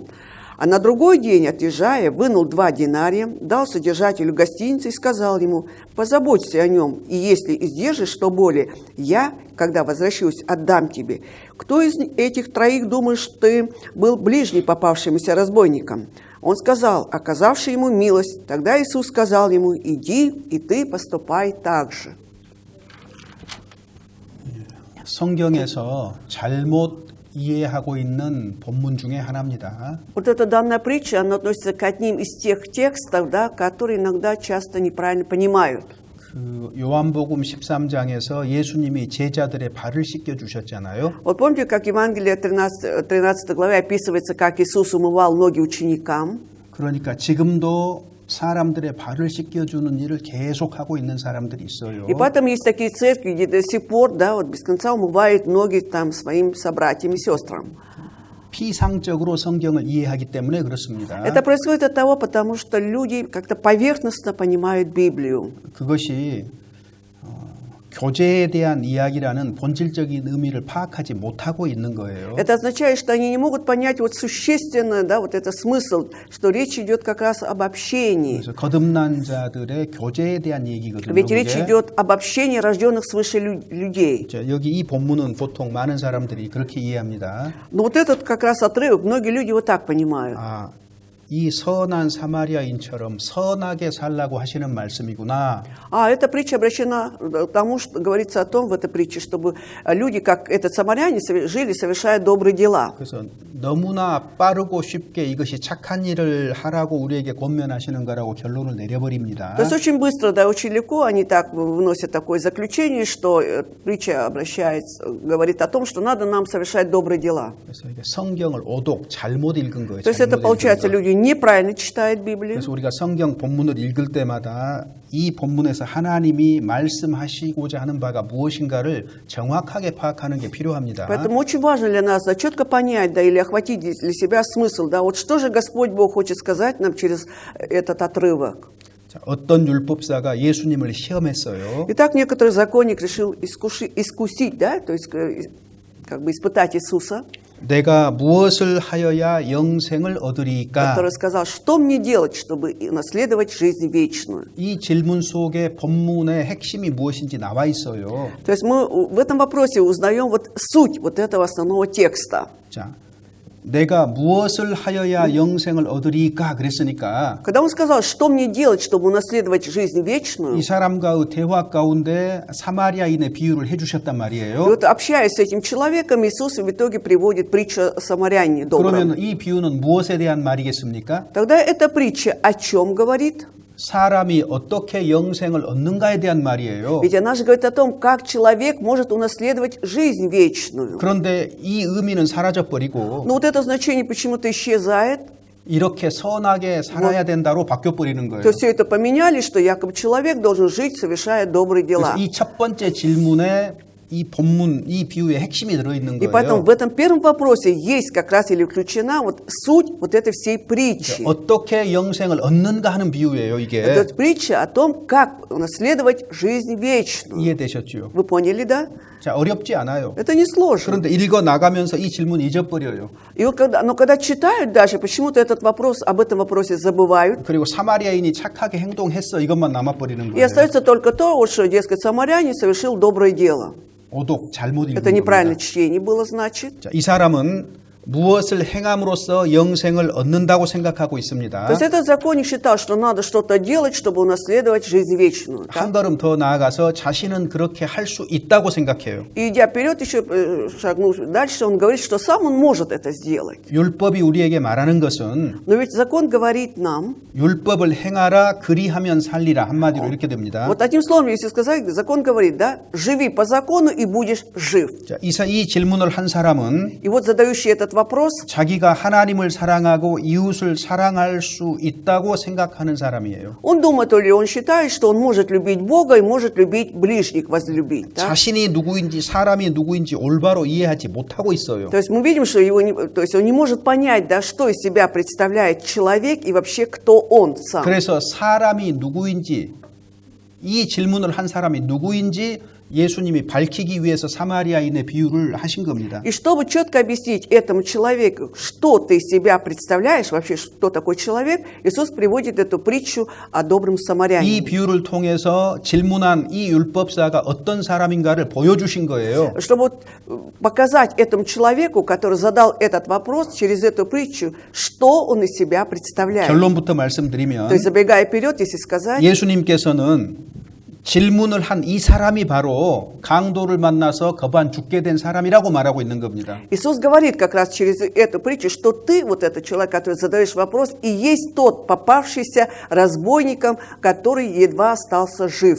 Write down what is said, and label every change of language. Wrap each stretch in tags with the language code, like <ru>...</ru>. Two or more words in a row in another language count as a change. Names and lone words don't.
<ru>А на другой день, отъезжая, вынул 2 динария, дал содержателю гостиницы и сказал ему: „Позаботься о нем, и если издержишь что более, я, когда возвращусь, отдам тебе“. Кто из этих 3 думаешь, что ты был ближний попавшемуся разбойникам? Он сказал, оказавший ему милость. Тогда Иисус сказал ему: „Иди, и ты поступай так же“.</ru> <ko>성경에서 잘못 이해하고 있는 본문 중에 하나입니다.</ko> <ru>Вот эта данная притча, она относится к одним из тех текстов, да, которые иногда часто неправильно понимают.</ru> <ko>그 요한복음 13장에서 예수님이 제자들의 발을 씻겨 주셨잖아요.</ko> <ru>Вот помните, как в Евангелии 13 главе описывается, как Иисус умывал ноги ученикам?</ru> <ko>그러니까 지금도 사람들의 발을 씻겨주는 일을 계속하고 있는 사람들이 있어요.</ko> <ru>И поэтому есть такие церкви, где до сих пор, да, вот без конца умывают ноги там своим собратьям и сестрам.</ru> <ko>피상적으로 성경을 이해하기 때문에 그렇습니다.</ko> <ru>Это происходит от того, потому что люди как-то поверхностно понимают Библию.</ru> <ko>그것이 교제에 대한 이야기라는 본질적인 의미를 파악하지 못하고 있는 거예요.</ko> <ru>Это означает, что они не могут понять вот существенно, да, вот это смысл, что речь идет как раз об общении.</ru> <ko>그래서 거듭난 자들의 교제에 대한 얘기거든요.</ko> <ru>Ведь речь</ru> <ko>그게.</ko> <ru>идет об общении рожденных свыше людей.</ru> <ko>자, 여기 이 본문은 보통 많은 사람들이 그렇게 이해합니다.</ko> <ru>Но вот этот как раз отрывок, многие люди вот так понимают.</ru> <ko>아, 이 선한 사마리아인처럼 선하게 살라고 하시는 말씀이구나.</ko> <ru>А эта притча обращена к тому, что говорится о том в этой притче, чтобы люди, как этот самаряне, жили, совершая добрые дела.</ru> <ko>그래서 너무나 빠르고 쉽게 이것이 착한 일을 하라고 우리에게 권면하시는 거라고 결론을 내려버립니다.</ko> <ru>То есть очень быстро, да, очень легко они так выносят такое заключение, что притча говорит о том, что надо нам совершать добрые дела.</ru> <ko>그래서 이게 성경을 오독 잘못 읽은 거예요.</ko> <ru>То есть это, получается, люди неправильно читают Библию.</ru> <ko>그래서 우리가 성경 본문을 읽을 때마다 이 본문에서 하나님이 말씀하시고자 하는 바가 무엇인가를 정확하게 파악하는 게 필요합니다.</ko> <ru>Поэтому очень важно для нас, да, четко понять, да, или охватить для себя смысл, да, вот что же Господь Бог хочет сказать нам через этот отрывок.</ru> <ko>자, 어떤 율법사가 예수님을 시험했어요.</ko> <ru>Итак, некоторый законник решил искусить, да, то есть как бы испытать Иисуса,</ru> <ko>내가 무엇을 하여야 영생을 얻으리까?</ko> <ru>который сказал, что мне делать, чтобы наследовать жизнь вечную.</ru> <ko>이 질문 속에 본문의 핵심이 무엇인지 나와 있어요.</ko> <ru>То есть мы в этом вопросе узнаем вот суть вот этого основного текста.</ru> <ko>자, 내가 무엇을 하여야 영생을 얻으리까 그랬으니까</ko> <ru>Когда он сказал, что мне делать, чтобы унаследовать жизнь вечную,</ru> <ko>이 사람과의 대화 가운데 사마리아인의 비유를 해주셨단</ko> <ru>и</ru> <ko>말이에요.</ko> <ru>вот общаясь с этим человеком, Иисус в итоге приводит притчу о самарянине добром.</ru> <ko>그러면 이 비유는 무엇에 대한 말이겠습니까?</ko> <ru>Тогда эта притча о чем говорит?</ru> <ko>사람이 어떻게 영생을 얻는가에 대한 말이에요.</ko> <ru>Ведь она же говорит о том, как человек может унаследовать жизнь вечную.</ru> <ko>그런데 이 의미는 사라져버리고</ko> <ru>Но вот это значение почему-то исчезает.</ru> <ko>이렇게 선하게 살아야 된다로 바뀌어버리는 거예요.</ko> <ru>То есть все это поменяли, что якобы человек должен жить, совершая добрые дела.</ru> <ko>이 첫 번째 질문에 이 본문, 이 비유의 핵심이 들어있는</ko> <ru>И поэтому</ru> <ko>거예요.</ko> <ru>в этом первом вопросе есть как раз или включена вот суть вот этой всей притчи.</ru> <ko>어떻게 영생을 얻는가 하는 비유예요, 이게.</ko> <ru>Это притча о том, как унаследовать жизнь вечную.</ru> <ko>이해되셨죠?</ko> <ru>Вы поняли, да?</ru> <ko>자, 어렵지 않아요.</ko> <ru>Это не сложно.</ru> <ko>그런데 읽어 나가면서 이 질문 잊어버려요.</ko> <ru>И вот когда читают даже, почему-то этот вопрос, об этом вопросе забывают.</ru> <ko>그리고 사마리아인이 착하게 행동했어 이것만 남아버리는</ko> <ru>И</ru> <ko>거예요.</ko> <ru>остается только то, вот, что, дескать, самарянин совершил доброе дело.</ru> <ko>오독 잘못 읽은</ko> <ru>Это неправильное</ru> <ko>겁니다.</ko> <ru>чтение было, значит.</ru> <ko>자, 이 사람은 무엇을 행함으로써 영생을 얻는다고 생각하고 있습니다.</ko> <ru>То есть этот законник считал, что надо что-то делать, чтобы унаследовать жизнь вечную.</ru> <ko>한</ko> <ru>так?</ru> <ko>걸음 더 나아가서 자신은 그렇게 할 수 있다고 생각해요.</ko> <ru>И идя вперед, еще шагнув дальше, он говорит, что сам он может это сделать.</ru> <ko>율법이 우리에게 말하는 것은</ko> <ru>Но ведь закон говорит нам,</ru> <ko>율법을 행하라 그리하면 살리라 한마디로 이렇게 됩니다.</ko> <ru>вот одним словом, если сказать, закон говорит, да, живи по закону и будешь жив.</ru> <ko>자, 이 질문을 한 사람은</ko> <ru>И вот задающий этот вопрос,</ru> <ko>자기가 하나님을 사랑하고 이웃을 사랑할 수 있다고 생각하는 사람이에요.</ko> <ru>он думает, или он считает, что он может любить Бога и может любить ближних, возлюбить. Да?</ru> <ko>자신이 누구인지 사람이 누구인지 올바로 이해하지 못하고 있어요.</ko> <ru>То есть мы видим, что то есть он не может понять, да, что из себя представляет человек и вообще кто он сам.</ru> <ko>그래서 사람이 누구인지 이 질문을 한 사람이 누구인지 예수님이 밝히기 위해서 사마리아인의 비유를 하신 겁니다.</ko> <ru>И чтобы четко объяснить этому человеку, что ты из себя представляешь, вообще, что такой человек, Иисус приводит эту притчу о добром</ru> <ko>이</ko> <ru>самарянине.</ru> <ko>비유를 통해서 질문한 이 율법사가 어떤 사람인가를 보여주신 거예요.</ko> <ru>Чтобы вот показать этому человеку, который задал этот вопрос через эту притчу, что он из себя представляет.</ru> <ko>결론부터</ko> <ru>То</ru> <ko>말씀드리면</ko> <ru>есть, забегая вперед, если сказать,</ru> <ko>예수님께서는 질문을 한 이 사람이 바로 강도를 만나서 거반 죽게 된 사람이라고 말하고 있는 겁니다.</ko> <ru>Иисус говорит как раз через эту притчу, что ты, вот этот человек, который задаешь вопрос, и есть тот, попавшийся разбойником, который едва остался жив.</ru>